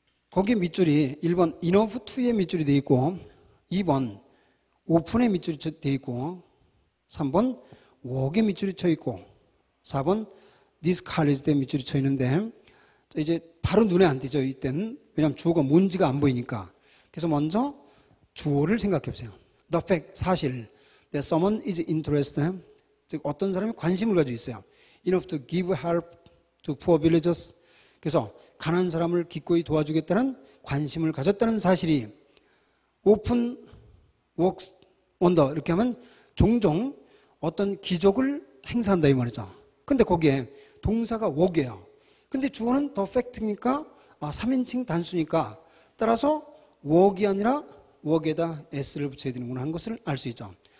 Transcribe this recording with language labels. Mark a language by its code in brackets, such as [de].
[ko] 거기에 밑줄이 1번 enough to의 밑줄이 되어 있고 2번 open의 밑줄이 되어 있고 3번 work의 밑줄이 쳐 있고 4번 discouraged의 밑줄이 쳐 있는데 자, 이제 바로 눈에 안 띄죠. 이때는. 왜냐하면 주어가 뭔지가 안 보이니까. 그래서 먼저 주어를 생각해 보세요. [en] The fact, [ko] 사실 [en] that someone is interested, [ko] 즉 어떤 사람이 관심을 가지고 있어요. [en] Enough to give help to poor villagers. [ko] 그래서 가난한 사람을 기꺼이 도와주겠다는 관심을 가졌다는 사실이 [en] open works wonder [ko] 이렇게 하면 종종 어떤 기적을 행사한다 이 말이죠. 근데 거기에 동사가 work이에요. 근데 주어는 the fact니까 3인칭 단수니까 따라서 work이 아니라 work에다 s를 붙여야 되는구나 하는 것을 알 수 있죠.